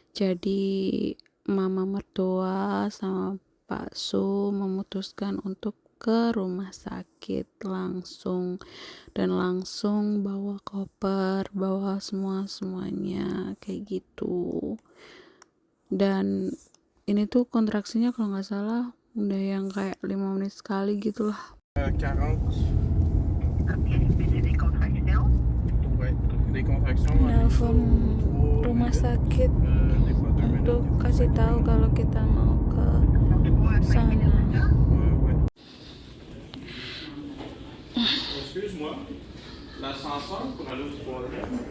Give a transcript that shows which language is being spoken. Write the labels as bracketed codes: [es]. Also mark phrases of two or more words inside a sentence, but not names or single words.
[id] Jadi mama mertua sama Pak Su memutuskan untuk ke rumah sakit langsung bawa koper, bawa semuanya kayak gitu. Dan ini tuh kontraksinya kalau nggak salah udah yang kayak 5 menit sekali gitu lah. 40. [fr] Ok, mais c'est des contractions. Ouais, des contractions. [id] Nelpon rumah sakit [fr] Des fois 2 [id] untuk [fr] minutes. [id] kasih tahu kalau kita mau ke sana. [fr] Ouais. Excuse-moi, l'ascenseur pour aller au troisième.